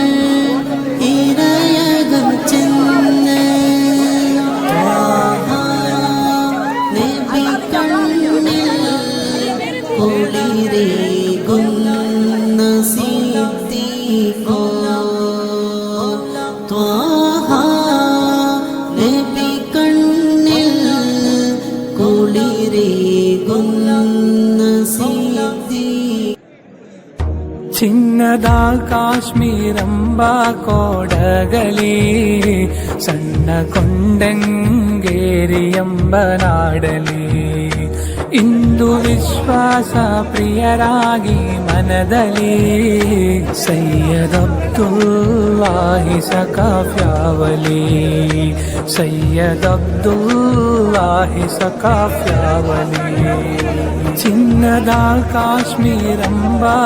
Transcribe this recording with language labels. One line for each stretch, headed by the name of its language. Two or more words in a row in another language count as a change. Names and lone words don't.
Malayalam: ഇരയകം ചെന്ന് ത്വാഹ നബി കണ്ണിൽ കുളിരേകുന്ന സിദ്ദീഖോ ത്വാഹ നബി കണ്ണിൽ കുളിരേകുന്ന സിദ്ദീഖോ
Kannada: ಚಿನ್ನದ ಕಾಶ್ಮೀರಂಬ ಕೋಡಗಲಿ ಸಣ್ಣ ಕೊಂಡಂಗೇರಿಯಂಬ ನಾಡಲಿ ಇಂದು ವಿಶ್ವಾಸ ಪ್ರಿಯರಾಗಿ ಮನದಲ್ಲಿ ಸೈಯದ್ ಅಬ್ದುಲ್ಲಾಹಿ ಸಕಾಫ್ಯಾವಲಿ ಸೈಯದ್ ಅಬ್ದುಲ್ಲಾಹಿ ಸಕಾಫ್ಯಾವಲಿ ಚಿನ್ನದ ಕಾಶ್ಮೀರಂಬ